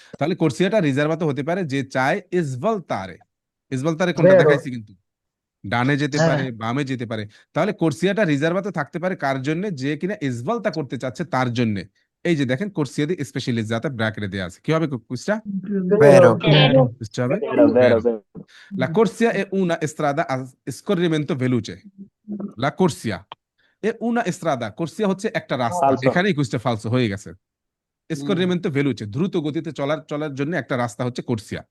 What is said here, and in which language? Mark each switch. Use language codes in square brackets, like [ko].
[bn] তাহলে কোর্সিয়াটা রিজার্ভাতো হতে পারে যে চায় ইসভলতারে। ইসভলতারে কোনটা [it] Vero। [bn] দেখাইছি কিন্তু, ডানে যেতে পারে, বামে যেতে পারে। তাহলে কোর্সিয়াটা রিজার্ভাতে থাকতে পারে কার জন্য? যে কিনা ইসভলতা করতে চাচ্ছে তার জন্য। এই যে দেখেন কোর্সিয়া দি স্পেশালিজাতে ব্র্যাকেটে দেয়া আছে। কি হবে কুইজটা? [it] Vero। [bn] কুইজটা হবে [it] ভেরো ভেরো vero। La corsia è una strada a scorrimento veloce. La corsia è una strada, [bn] corsia হচ্ছে একটা রাস্তা। [it] Falso। [bn] এখানেই কুইজটা ফালসো হয়ে গেছে। scorrimento veloce, দ্রুত গতিতে চলার জন্য একটা রাস্তা হচ্ছে কোর্সিয়া।